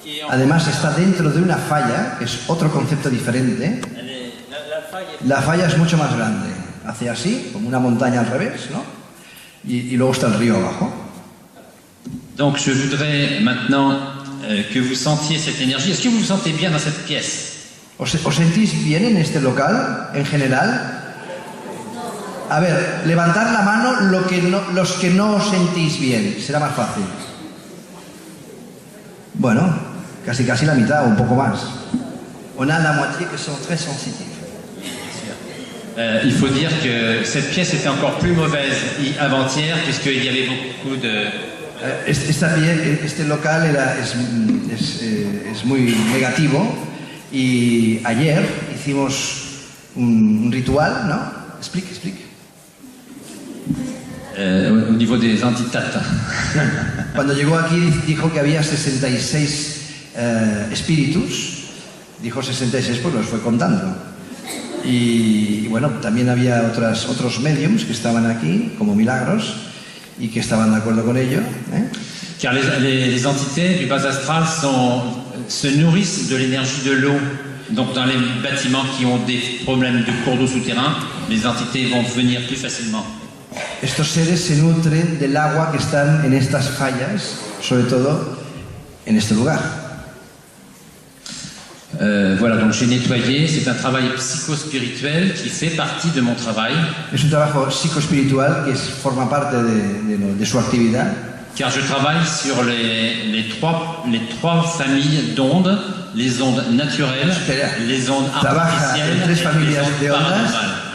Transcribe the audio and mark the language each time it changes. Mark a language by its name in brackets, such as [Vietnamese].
[Spanish] Además está dentro de una falla, que es otro concepto diferente. La falla es mucho más grande, hace así, como una montaña al revés, ¿no? Y luego está el río abajo. [French] Donc je voudrais maintenant que vous sentiez cette énergie. Est-ce que vous vous sentez bien dans cette pièce? [Spanish] ¿Os sentís bien en este local, en general? A ver, levantad la mano los que no os sentís bien, será más fácil. Bueno, casi la mitad o un poco más. [French] On a la moitié que sont très sensitifs. Il faut dire que cette pièce était encore plus mauvaise avant-hier puisqu'il y avait beaucoup de... [Spanish] Este local es muy negativo y ayer hicimos un ritual, ¿no? Explique. [French] au niveau des antitates. [Spanish] Cuando llegó aquí dijo que había 66 espíritus, dijo 66 pues los fue contando. Y bueno, también había otros mediums que estaban aquí, como Milagros, y que estaban de acuerdo con ello. [French] Car les entités du bas astral se nourrissent de l'énergie de l'eau. Donc dans les bâtiments qui ont des problèmes de cours d'eau souterrain, les entités vont venir plus facilement. [Spanish] Estos seres se nutren del agua que están en estas fallas, sobre todo en este lugar. [French] Voilà, donc j'ai nettoyé. C'est un travail psychospirituel qui fait partie de mon travail. [Spanish] Es un trabajo psicoespiritual que forma parte de su actividad. [French] Car je travaille sur les trois familles d'ondes, les ondes naturelles, les ondes artificielles et les ondes paranormales.